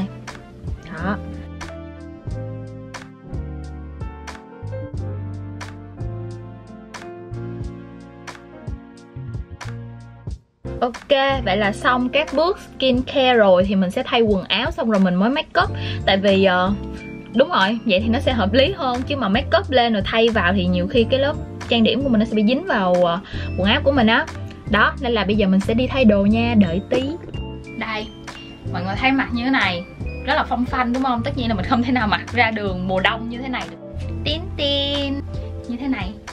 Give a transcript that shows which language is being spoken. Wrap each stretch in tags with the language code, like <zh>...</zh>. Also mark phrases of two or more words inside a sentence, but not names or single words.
<vi>Đó. Ok, vậy là xong các bước skincare rồi. Thì mình sẽ thay quần áo xong rồi mình mới</vi> <en>make up.</en> <vi>Tại vì đúng rồi, vậy thì nó sẽ hợp lý hơn. Chứ mà</vi> <en>make up</en> <vi>lên rồi thay vào thì nhiều khi cái lớp trang điểm của mình nó sẽ bị dính vào quần áo của mình á. Đó, nên là bây giờ mình sẽ đi thay đồ nha, đợi tí. Đây, mọi người thấy mặt như thế này rất là phong phanh đúng không? Tất nhiên là mình không thể nào mặc ra đường mùa đông như thế này được. Tin như thế này.</vi>